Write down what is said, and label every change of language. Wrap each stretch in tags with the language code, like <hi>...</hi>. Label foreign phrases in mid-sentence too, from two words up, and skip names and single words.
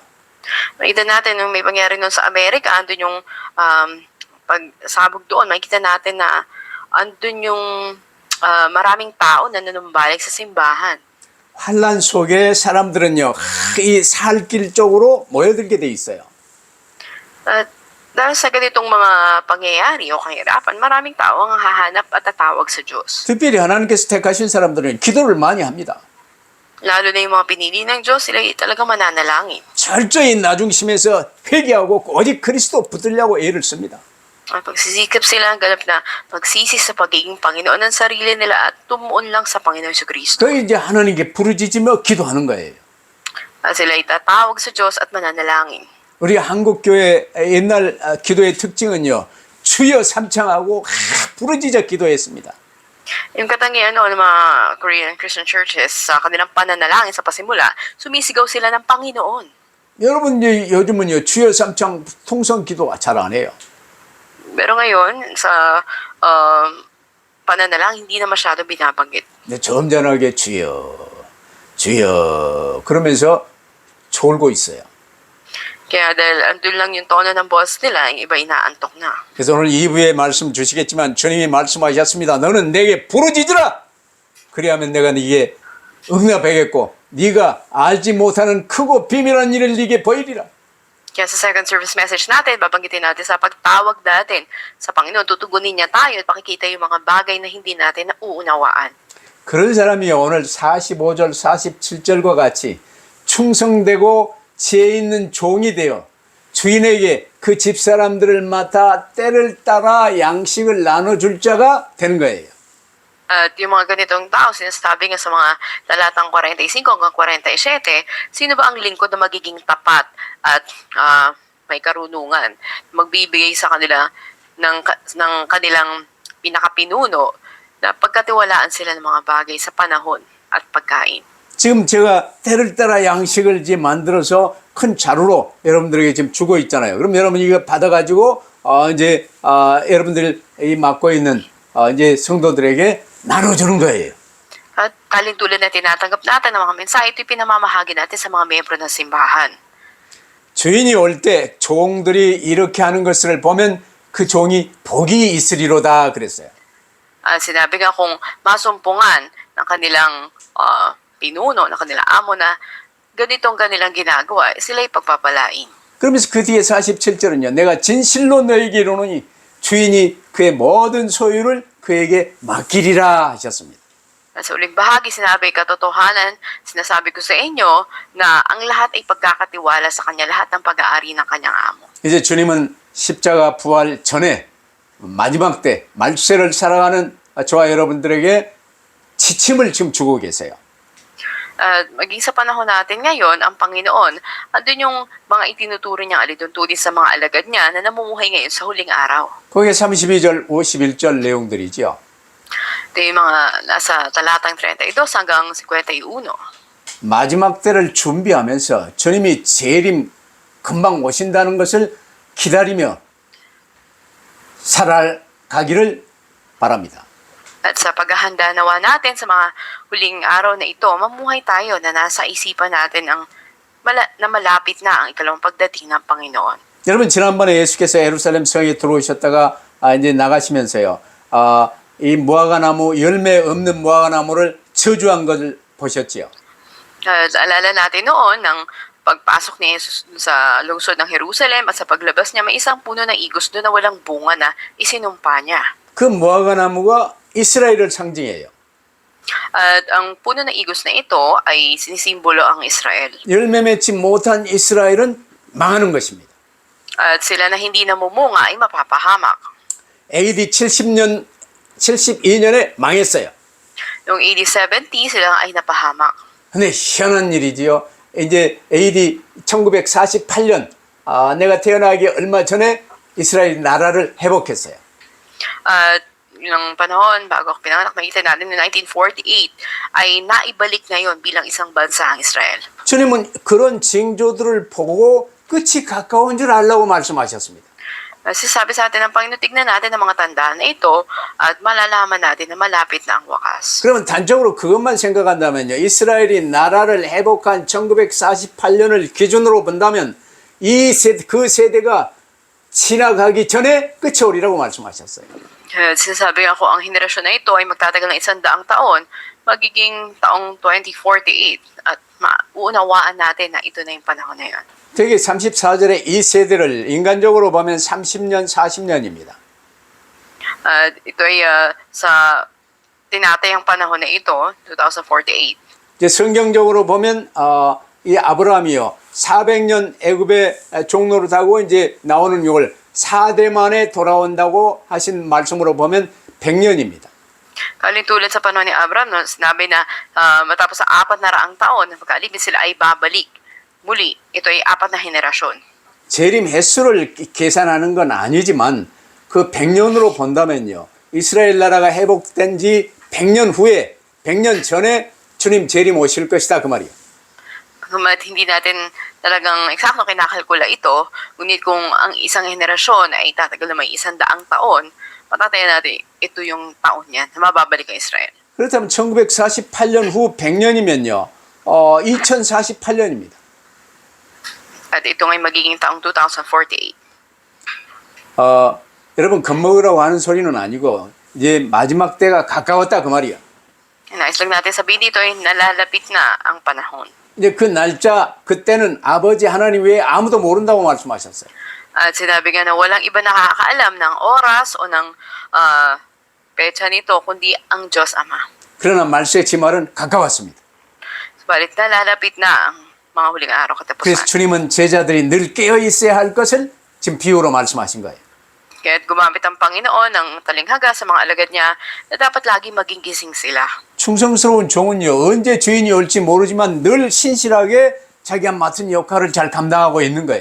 <tl>Makita natin nung may pangyari noon sa Amerika, andun yung pagsabog doon, makikita natin na andun yung maraming tao na nanumbalik sa simbahan.</tl> <ko>환란 속에 사람들은요, 이 살 길 쪽으로 모여들게 돼 있어요.</ko> <tl>At Dahil sa ganitong mga pangyayari o kahirapan, maraming tao ang hahanap at tatawag sa Diyos.</tl> <ko>특별히 하나님께서 택하신 사람들은 기도를 많이 합니다.</ko> <tl>Lalo na yung mga pinili ng Diyos, sila talagang mananalangin.</tl> <ko>철저히 나중심에서 회개하고 오직 그리스도 붙들려고 애를 씁니다.</ko> <tl>At pagsisikap sila ang ganap na magsisi sa pagiging Panginoon ng sarili nila at tumuon lang sa Panginoon sa Kristo.</tl> <ko>그 이제 하나님께 부르짖으며 기도하는 거예요.</ko> <tl>At sila itatawag sa Diyos at mananalangin.</tl> <ko>우리 한국 교회 옛날 기도의 특징은요. 주여 삼창하고 부르짖어 기도했습니다.</ko> <tl>Yung katangian ng mga</tl> <en>Korean Christian churches</en> <tl>sa kanilang pananalangin sa pasimula, sumisigaw sila ng Panginoon.</tl> <ko>여러분 요즘은요. 주여 삼창 통성 기도 잘 안 해요.</ko> <tl>Pero ngayon, sa pananalangin, hindi na masyado binabanggit.</tl> <ko>근데 점잖하게 주여 주여 그러면서 졸고 있어요.</ko> <tl>Kaya dahil andun lang yung tono ng boss nila, yung iba inaantok na.</tl> <ko>그래서 오늘 2부에 말씀 주시겠지만 주님이 말씀하셨습니다. 너는 내게 부르짖으라. 그리하면 내가 네게 응답하겠고 네가 알지 못하는 크고 비밀한 일을 네게 보이리라.</ko> <tl>Kaya sa</tl> <en>second service message</en> <tl>natin, babanggitin natin sa pagtawag natin sa Panginoon, tutugunin niya tayo at pakikita yung mga bagay na hindi natin nauunawaan.</tl> <ko>그런 사람이 오늘 45절 47절과 같이 충성되고 지혜 있는 종이 되어 주인에게 그 집사람들을 맡아 때를 따라 양식을 나눠줄 자가 되는 거예요.</ko> <tl>At yung mga ganitong tao, sinasabi nga sa mga talatang 45 hanggang 47, sino ba ang lingkod na magiging tapat at may karunungan, magbibigay sa kanila ng kanilang pinakapinuno na pagkatiwalaan sila ng mga bagay sa panahon at pagkain.</tl> <ko>지금 제가 때를 따라 양식을 이제 만들어서 큰 자루로 여러분들에게 지금 주고 있잖아요. 그럼 여러분 이거 받아가지고 이제 여러분들이 맡고 있는 이제 성도들에게 나눠주는 거예요.</ko> <tl>At talintulad na tinatanggap natin ng mga mensahe, ito'y pinamamahagi natin sa mga miyembro ng simbahan.</tl> <ko>주인이 올 때 종들이 이렇게 하는 것을 보면 그 종이 복이 있으리로다 그랬어요.</ko> <tl>Sinabi nga kung masumpungan ng kanilang pinuno, ng kanilang amo na ganitong kanilang ginagawa, sila'y pagpapalain.</tl> <ko>그러면서 그 뒤에 47절은요. 내가 진실로 너에게 이르노니 주인이 그의 모든 소유를 그에게 맡기리라 하셨습니다.</ko> <tl>Sa uling bahagi, sinabi katotohanan, sinasabi ko sa inyo na ang lahat ay pagkakatiwala sa kanya, lahat ng pag-aari ng kanyang amo.</tl> <ko>이제 주님은 십자가 부활 전에 마지막 때 말세를 살아가는 저와 여러분들에게 지침을 지금 주고 계세요.</ko> <tl>Maging sa panahon natin ngayon, ang Panginoon, andun yung mga itinuturo niyang alituntunin sa mga alagad niya na namumuhay ngayon sa huling araw.</tl> <ko>거기에 32절, 51절 내용들이죠.</ko> <tl>Ito yung mga nasa talatang 32 hanggang 51.</tl> <ko>마지막 때를 준비하면서 주님이 재림 금방 오신다는 것을 기다리며 살아가기를 바랍니다.</ko> <tl>At sa paghahanda nawa natin sa mga huling araw na ito, mamuhay tayo na nasa isipan natin na malapit na ang ikalawang pagdating ng Panginoon.</tl> <ko>여러분 지난번에 예수께서 예루살렘 성에 들어오셨다가 이제 나가시면서요. 이 무화과나무 열매 없는 무화과나무를 저주한 것을 보셨지요.</ko> <tl>Alala natin noon ng pagpasok ni Jesus sa lungsod ng Jerusalem at sa paglabas niya may isang puno ng igos doon na walang bunga na isinumpa niya.</tl> <ko>그 무화과나무가 이스라엘을 상징해요.</ko> <tl>At ang puno ng igos na ito ay sinisimbolo ang Israel.</tl> <ko>열매 맺지 못한 이스라엘은 망하는 것입니다.</ko> <tl>At sila na hindi namumunga ay mapapahamak.</tl> <ko>AD 72년에 망했어요.</ko> <tl>Noong AD 70, sila ay napahamak.</tl> <ko>근데 희한한 일이지요. 이제 AD 1948년 내가 태어나기 얼마 전에 이스라엘 나라를 회복했어요.</ko> <tl>At yung panahon bago ako pinanganak, nakita natin noong 1948 ay naibalik ngayon bilang isang bansa ang Israel.</tl> <ko>주님은 그런 징조들을 보고 끝이 가까운 줄 알라고 말씀하셨습니다.</ko> <tl>Kasi sabi sa atin ng Panginoon, tignan natin ang mga tandaan na ito at malalaman natin na malapit na ang wakas.</tl> <ko>그러면 단적으로 그것만 생각한다면요. 이스라엘이 나라를 회복한 1948년을 기준으로 본다면 그 세대가 지나가기 전에 끝이 오리라고 말씀하셨어요.</ko> <tl>Sinasabi nga ko, ang henerasyon na ito ay magtatagal ng 100 taon, magiging taong 2048 at maunawaan natin na ito na yung panahon na yun.</tl> <ko>되게 34절에 이 세대를 인간적으로 보면 30년, 40년입니다.</ko> <tl>Ito ay sa tinatayang panahon na ito, 2048.</tl> <ko>이제 성경적으로 보면 이 아브라함이요 400년 애굽의 종로를 타고 이제 나오는 이걸 4대 만에 돌아온다고 하신 말씀으로 보면 100년입니다.</ko> <tl>Kalintulad sa panahon ni Abraham, no, sinabi na matapos sa 400 taon, pagkaalipin sila ay babalik. Muli, ito ay 4 na henerasyon.</tl> <ko>재림 횟수를 계산하는 건 아니지만 그 100년으로 본다면요. 이스라엘 나라가 회복된 지 100년 후에 100년 전에 주님 재림 오실 것이다 그 말이에요.</ko> <tl>Kuma't hindi natin talagang eksakto kinakalkula ito, ngunit kung ang isang henerasyon ay tatagal na may 100 taon, matatayan natin ito yung taon niyan na mababalik ang Israel.</tl> <ko>그렇다면 1948년 후 100년이면요. 2048년입니다.</ko> <tl>At ito ngay magiging taong 2048.</tl> <ko>여러분 겁먹으라고 하는 소리는 아니고 이제 마지막 때가 가까웠다 그 말이야.</ko> <tl>Nais lang natin sabihin dito ay nalalapit na ang panahon.</tl> <ko>이제 그 날짜 그때는 아버지 하나님 외에 아무도 모른다고 말씀하셨어요.</ko> <tl>At sinabi nga na walang iba nakakaalam ng oras o ng petsa nito kundi ang Diyos Ama.</tl> <ko>그러나 말세의 말은 가까웠습니다.</ko> <tl>Subalit nalalapit na ang mga huling araw</tl> <ko>그래서</ko> <tl>katapusan.</tl> <ko>주님은 제자들이 늘 깨어 있어야 할 것을 지금 비유로 말씀하신 거예요.</ko> <tl>Kaya't gumamit ang Panginoon ng talinghaga sa mga alagad niya na dapat lagi maging gising sila.</tl> <ko>충성스러운 종은요 언제 주인이 올지 모르지만 늘 신실하게 자기가 맡은 역할을 잘 감당하고 있는 거예요.</ko>